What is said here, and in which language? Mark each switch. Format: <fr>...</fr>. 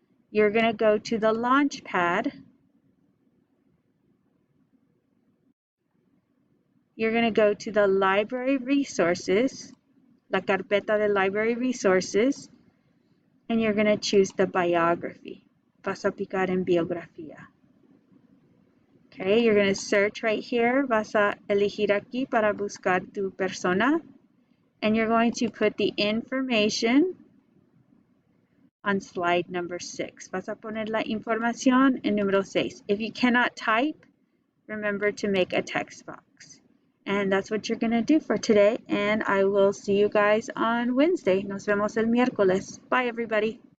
<en>You're going to go to the launch pad. You're going to go to the library resources,</en> <es>la carpeta de</es> <en>library resources, and you're going to choose the biography.</en> <es>Vas a picar en biografía.</es> <en>Okay, you're going to search right here.</en> <es>Vas a elegir aquí para buscar tu persona.</es> <en>And you're going to put the information on slide number 6.</en> <es>Vas a poner la información en número 6.</es> <en>If you cannot type, remember to make a text box. And that's what you're going to do for today. And I will see you guys on Wednesday.</en> <es>Nos vemos el miércoles.</es> <en>Bye, everybody.</en>